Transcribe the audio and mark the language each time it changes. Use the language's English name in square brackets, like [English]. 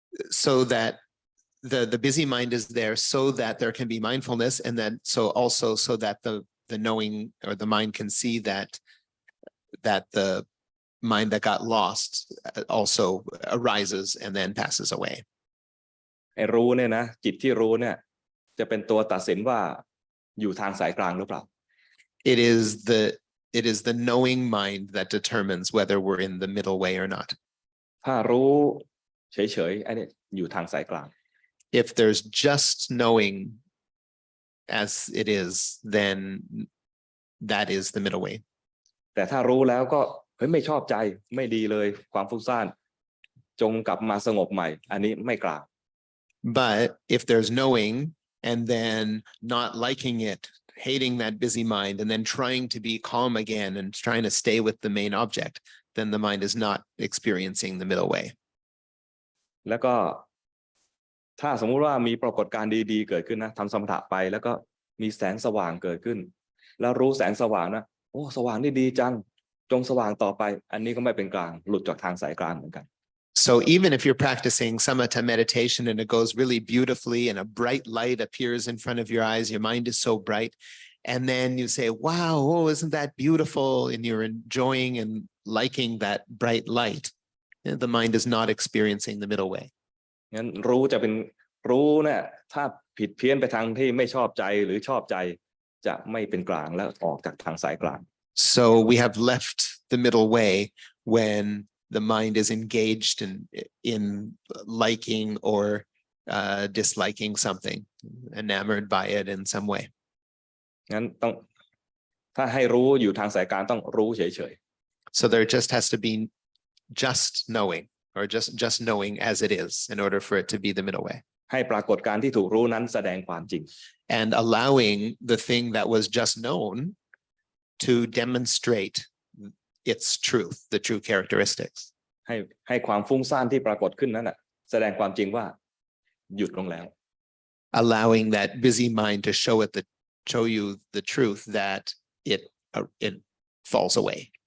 [English] So that the busy mind is there so that there can be mindfulness, and then so that the knowing or the mind can see that the mind that got lost also arises and then passes away. [Thai] ไอ้รู้เนี่ยนะจิตที่รู้เนี่ยจะเป็นตัวตัดสินว่าอยู่ทางสายกลางหรือเปล่า [English] It is the knowing mind that determines whether we're in the middle way or not. [Thai] ถ้ารู้เฉยๆไอ้นี่อยู่ทางสายกลาง [English] If there's just knowing as it is, then that is the middle way. [Thai] แต่ถ้ารู้แล้วก็เฮ้ยไม่ชอบใจไม่ดีเลยความฟุ้งซ่านจงกลับมาสงบใหม่อันนี้ไม่กลาง [English] But if there's knowing and then not liking it, hating that busy mind, and then trying to be calm again and trying to stay with the main object, then the mind is not experiencing the middle way. [Thai] แล้วก็ถ้าสมมุติว่ามีปรากฏการณ์ดีๆเกิดขึ้นนะทำสมถะไปแล้วก็มีแสงสว่างเกิดขึ้นแล้วรู้แสงสว่างนะโอ้สว่างนี่ดีจังจงสว่างต่อไปอันนี้ก็ไม่เป็นกลางหลุดจากทางสายกลางเหมือนกัน [English] So even if you're practicing samatha meditation and it goes really beautifully and a bright light appears in front of your eyes, your mind is so bright, and then you say, wow, oh, isn't that beautiful? And you're enjoying and liking that bright light. The mind is not experiencing the middle way. [Thai] งั้นรู้จะเป็นรู้เนี่ยถ้าผิดเพี้ยนไปทางที่ไม่ชอบใจหรือชอบใจจะไม่เป็นกลางแล้วออกจากทางสายกลาง [English] So we have left the middle way when the mind is engaged in liking or disliking something, enamored by it in some way. [Thai] งั้นต้องถ้าให้รู้อยู่ทางสายกลางต้องรู้เฉย [English] So there just has to be just knowing, or just knowing as it is, in order for it to be the middle way. [Thai] ๆให้ปรากฏการณ์ที่ถูกรู้นั้นแสดงความจริง [English] And allowing the thing that was just known to demonstrate its truth, the true characteristics. [Thai] ให้ความฟุ้งซ่านที่ปรากฏขึ้นนั้นน่ะแสดงความจริงว่า หยุดลงแล้ว [English] allowing that busy mind to show you the truth that it falls away.